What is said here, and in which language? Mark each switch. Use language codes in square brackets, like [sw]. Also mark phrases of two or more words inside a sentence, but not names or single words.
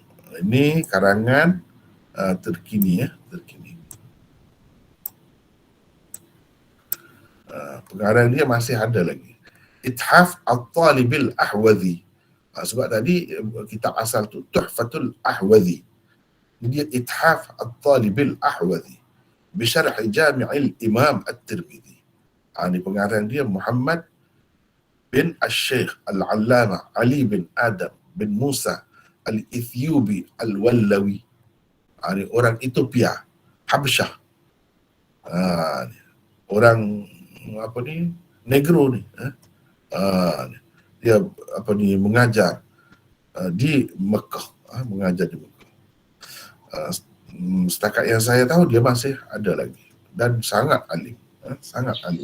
[ms] Ini karangan terkini terkini. Pengarang dia masih ada lagi, Ithaf At-Talibil Ahwazi. Sebab tadi kitab asal tu Tuhfatul Ahwazi, dia Ithaf At-Talibil Ahwazi bisyarah Jami'il Imam At-Tirmidzi. Ini pengarang dia Muhammad bin Al-Syekh Al-Allamah Ali bin Adam bin Musa Al-Ethiopi Al-Wallawi. Ini orang Ethiopia, Habsyah. Orang apa ni, Negro ni. Dia mengajar di Mekah, mengajar di Mekah. Setakat yang saya tahu dia masih ada lagi dan sangat alim, sangat alim.